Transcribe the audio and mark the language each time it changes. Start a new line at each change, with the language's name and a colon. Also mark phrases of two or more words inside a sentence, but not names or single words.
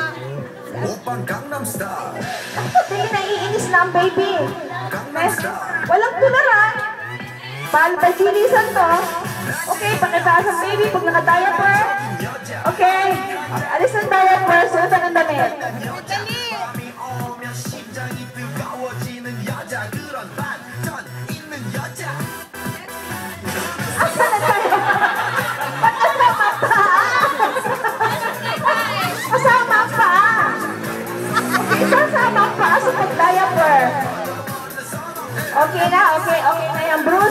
Filipino: Opang Gangnam Style. Hindi naiinis na ang baby. Gangnam Style. Walang tularan. Palpagilisan to. Okay, pakitaas ang baby pag naka-diaper. Okay, alis ang diaper, suot ang damit. Dali.
Korean: 밤이 오면 심장이 뜨거워지는 여자 그런 반전 있는 여자.
Filipino: Asa na tayo? Ba't kasama pa? Kasama pa. Okay, sasama pa sa pag-diaper. Okay na, okay na yan, Bruce.